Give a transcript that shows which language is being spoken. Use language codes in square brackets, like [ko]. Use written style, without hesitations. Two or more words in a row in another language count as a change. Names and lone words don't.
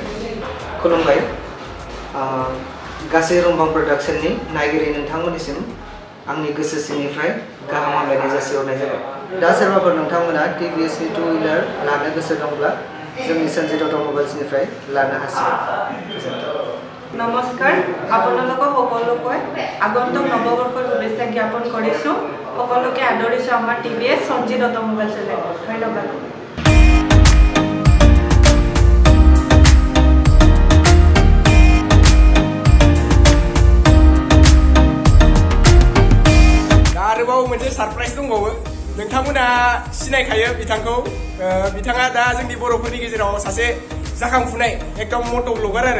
[brx] खुलुमबाय, गासै रुमबां प्रडाक्शननि नायगिरि नोंथांमोननिसिम आंनि गोसो सिंनिफ्राय गाहाम हामलायनाय जासिहरनाय जाबाय। दा सोरबाफोर नोंथांमोना TVS नि [en] two wheeler [brx] लानो गोसो दंब्ला जोंनि सन्जित अट'मबाइल्सनिफ्राय लानो हासिगोन। [as] নমস্কাৰ, আপোনালোকক সকলোকে আগন্তুক নৱবৰ্ষৰ শুভেচ্ছা জ্ঞাপন কৰিছোঁ। সকলোকে আদৰিছোঁ আমাৰ TVS সঞ্জিত অট'মবাইলছলৈ। ধন্যবাদ। [brx] आरोबाव मोनसे सारप्राइज दंबावो। नोंथांमोना सिनायखायो बिथांखौ। बिथाङा दा जोंनि बर'फोरनि गेजेराव सासे जाखांफुनाय एकदम [en] moto blogger [brx] आरो।